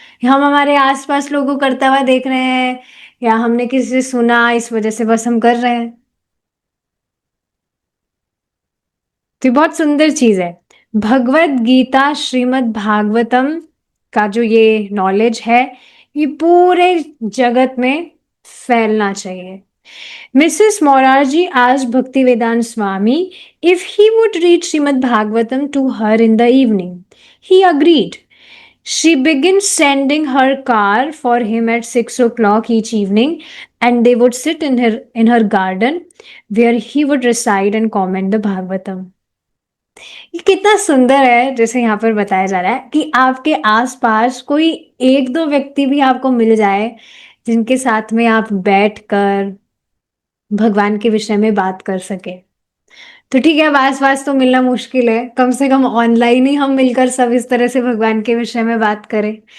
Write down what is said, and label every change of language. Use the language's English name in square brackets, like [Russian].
[Hindi] हम हमारे आसपास लोगों को करता हुआ देख रहे हैं या हमने किसी से सुना, इस वजह से बस हम कर रहे हैं। तो ये बहुत सुंदर चीज है। भगवत गीता श्रीमद् भागवतम का जो ये नॉलेज है, ये पूरे जगत में फैलना चाहिए। [English] Mrs. Morarji asked Bhaktivedanta Swami if he would read Srimad Bhagavatam to her in the evening. He agreed. She began sending her car for him at 6 o'clock each evening, and they would sit in her garden where he would recite and comment the Bhagavatam. [Hindi] ये कितना सुंदर है, जैसे यहाँ पर बताया जा रहा है कि आपके आसपास कोई एक दो व्यक्ति भी आपको मिल जाए जिनके साथ में आप बैठकर भगवान के विषय में बात कर सके। तो ठीक है, अब आस-पास तो मिलना मुश्किल है, कम से कम ऑनलाइन ही हम मिलकर सब इस तरह से भगवान के विषय में बात करें।